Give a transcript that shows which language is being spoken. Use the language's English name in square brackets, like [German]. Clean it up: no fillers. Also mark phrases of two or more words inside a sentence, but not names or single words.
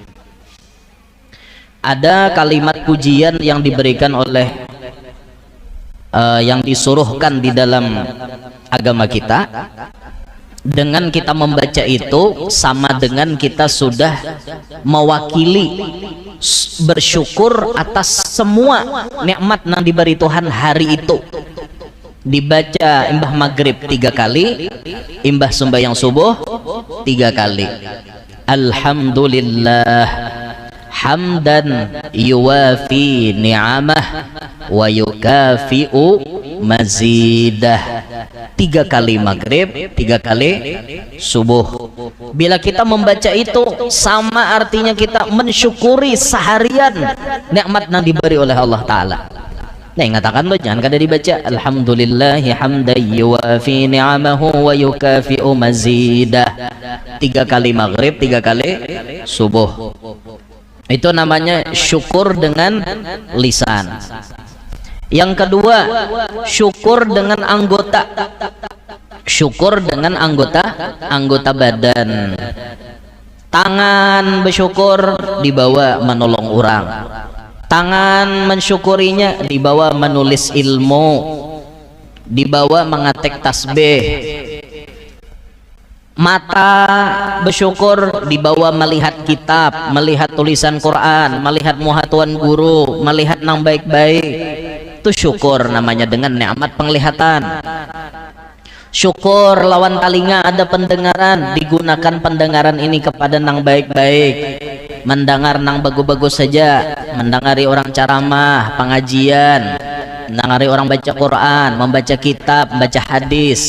[Indonesian] Ada kalimat pujian yang diberikan oleh yang disuruhkan di dalam agama kita. Dengan kita membaca itu sama dengan kita sudah mewakili bersyukur atas semua nikmat yang diberi Tuhan hari itu. [Banjar] Dibaca imbah maghrib 3 kali, imbah sembahyang subuh 3 kali. [Arabic] Alhamdulillah hamdan yuwafi ni'amah wa yukafi'u mazidah. [Indonesian] 3 kali maghrib, 3 kali subuh. Bila kita membaca itu sama artinya kita mensyukuri seharian nikmat yang diberi oleh Allah Ta'ala. [Banjar] Nah, ngatakan lo jangan kada dibaca [Arabic] alhamdulillahi hamdan yuwafi ni'amahu wa yukafi'u mazidah [Banjar] 3 kali maghrib, 3 kali subuh. [Indonesian] Itu namanya syukur dengan lisan. Yang kedua, syukur dengan anggota. Syukur dengan anggota badan. Tangan bersyukur dibawa menolong orang. Tangan mensyukurinya dibawa menulis ilmu, dibawa mengetik tasbih. Mata bersyukur dibawa melihat kitab, melihat tulisan Quran, [Banjar] melihat muha tuan guru, melihat nang baik-baik. [Indonesian] Itu syukur namanya dengan nikmat penglihatan. [Banjar] Syukur lawan telinga ada pendengaran, digunakan pendengaran ini kepada nang baik-baik, mendengar nang bagus-bagus saja, mendengari orang ceramah, pengajian, mendengari orang baca Quran, membaca kitab, membaca hadis.